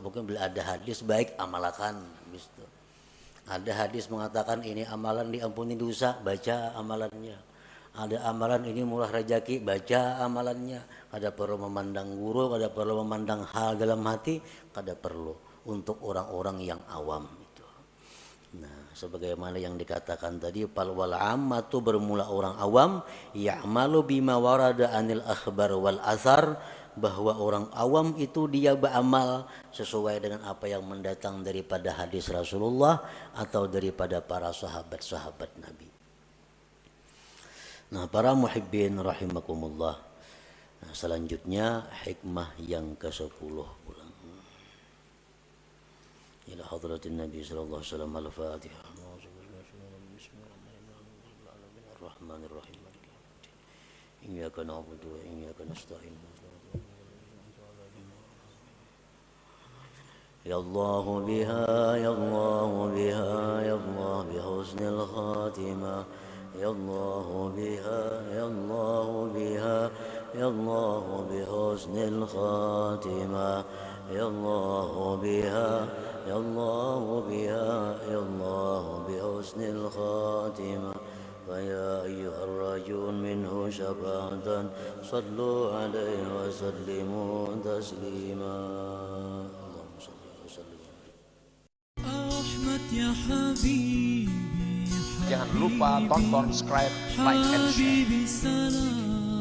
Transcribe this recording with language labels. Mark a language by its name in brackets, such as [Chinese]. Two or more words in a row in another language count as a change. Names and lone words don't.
[Indonesian] Mungkin bila ada hadis baik amalkan. Ada hadis mengatakan ini amalan diampuni dosa, baca amalannya. Ada amalan ini murah rezeki, baca amalannya. [Banjar] Kada perlu memandang guru, kada perlu memandang hal dalam hati, kada perlu untuk orang-orang yang awam itu. [Indonesian] Nah, sebagaimana yang dikatakan tadi, [Arabic] فالعامة [Indonesian] bermula orang awam, [Arabic] يعمل بما ورد عن الأخبار والآثار, [Indonesian] bahwa orang awam itu dia beramal sesuai dengan apa yang mendatang daripada hadis Rasulullah atau daripada para sahabat-sahabat Nabi. Nah, para [Arabic] محبين رحمكم الله. [Indonesian] Nah, selanjutnya hikmah yang ke-10 pulang. [Arabic] إلى حضرة النبي صلى الله عليه وسلم الفاتحة. بسم الله الرحمن الرحيم. إياك نعبد وإياك نستعين. يا الله بها يا الله بها يا الله بحسن الخاتمة. يا الله بها يا الله بها يا الله بحسن الخاتمة. يا الله بها يا الله بها يا الله بحسن الخاتمة. فيا أيها الراجون منه شفاعة صلوا عليه وسلموا تسليما. اللهم صل وسلم. أحمد يا حبيبي [Indonesian] Jangan lupa tonton, subscribe, [English] like, and share. [Arabic] حبيبي سلام